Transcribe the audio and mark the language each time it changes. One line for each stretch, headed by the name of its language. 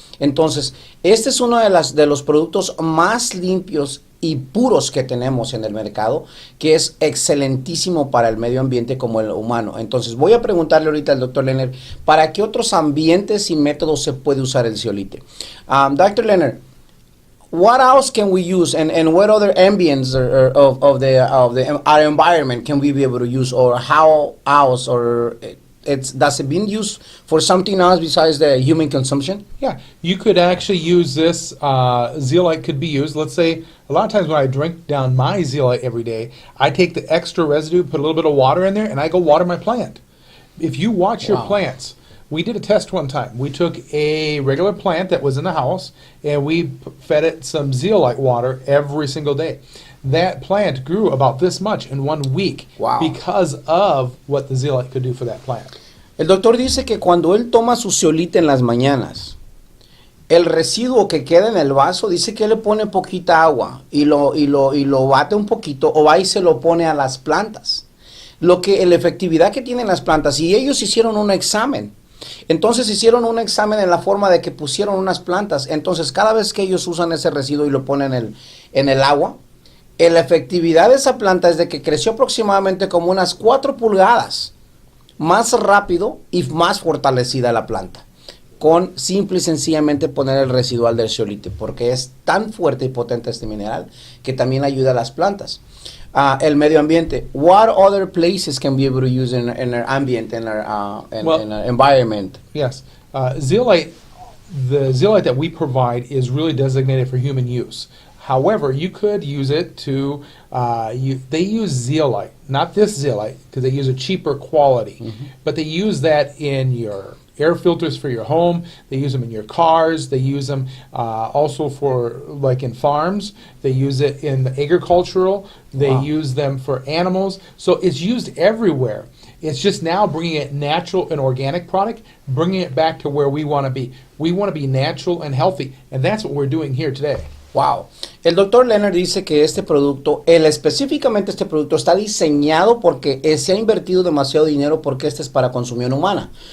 Spanish: Entonces, este es uno de los productos más limpios y puros que tenemos en el mercado, que es excelentísimo para el medio ambiente como el humano. Entonces, voy a preguntarle ahorita al Dr. Lennrad, ¿para qué otros ambientes y métodos se puede usar el zeolite?
English: Dr. Lennrad, what else can we use, and what other ambients of our environment can we be able to use, or how else, or does it been used for something else besides the human consumption? Yeah, you could actually use this. Zeolite could be used. Let's say a lot of times when I drink down my zeolite every day, I take the extra residue, put a little bit of water in there, and I go water my plant. If you watch your plants, we did a test one time. We took a regular plant that was in the house, and we fed it some zeolite water every single day. That plant grew about this much in 1 week because of what the zeolite could do for that plant.
Spanish: El doctor dice que cuando él toma su zeolite en las mañanas, el residuo que queda en el vaso, dice que le pone poquita agua y lo bate un poquito o va y se lo pone a las plantas. La efectividad que tienen las plantas, y ellos hicieron un examen. Entonces hicieron un examen en la forma de que pusieron unas plantas. Entonces cada vez que ellos usan ese residuo y lo ponen en el agua, la efectividad de esa planta es de que creció aproximadamente como unas 4 pulgadas más rápido y más fortalecida la planta, con simple y sencillamente poner el residual del zeolite, porque es tan fuerte y potente este mineral que también ayuda a las plantas. El medio ambiente.
English: What other places can we be able to use in our ambient, in our environment? Yes, zeolite. The zeolite that we provide is really designated for human use. However, you could use it to, they use zeolite, not this zeolite, because they use a cheaper quality, but they use that in your air filters for your home, they use them in your cars, they use them also for, like in farms, they use it in the agricultural, they use them for animals, so it's used everywhere. It's just now bringing it natural and organic product, bringing it back to where we want to be. We want to be natural and healthy, and that's what we're doing here today. Wow.
Spanish: El doctor Lennrad dice que este producto, específicamente este producto, está diseñado porque se ha invertido demasiado dinero porque este es para consumición humana.